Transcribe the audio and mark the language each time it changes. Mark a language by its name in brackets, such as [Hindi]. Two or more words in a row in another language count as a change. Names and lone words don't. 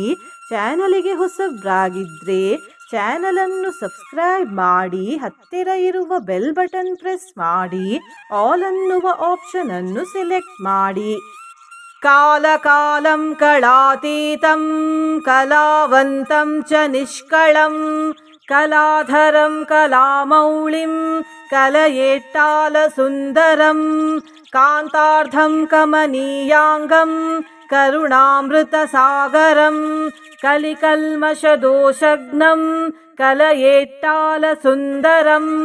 [Kannada] ಚಾನಲಿಗೆ ಹೊಸಬ್ರಾಗಿದ್ದರೆ ಚಾನಲನ್ನು ಸಬ್ಸ್ಕ್ರೈಬ್ ಮಾಡಿ. ಹತ್ತಿರ ಇರುವ [English] bell button press [Kannada] ಮಾಡಿ. ಆಲ್ ಅನ್ನುವ ಆಪ್ಷನ್ ಅನ್ನು ಸೆಲೆಕ್ಟ್ ಮಾಡಿ. [Sanskrit] ಕಾಲಕಾಲಂ ಕಳಾತೀತಂ ಕಲಾವಂತಂ ಚ ನಿಷ್ಕಳಂ ಕಲಾಧರಂ ಕಲಾಮೌಳಿಂ ಕಲಯೇಟ್ಟಾಲ ಸುಂದರಂ ಕಾಂತಾರ್ಧಂ ಕಮನೀಯಾಂಗಂ ಕರುಣಾಮೃತ ಸಾಗರಂ ಕಲಿಕಲ್ಮಷದೋಷಗ್ನಂ ಕಲಯೇಟ್ಟಾಲ ಸುಂದರಂ.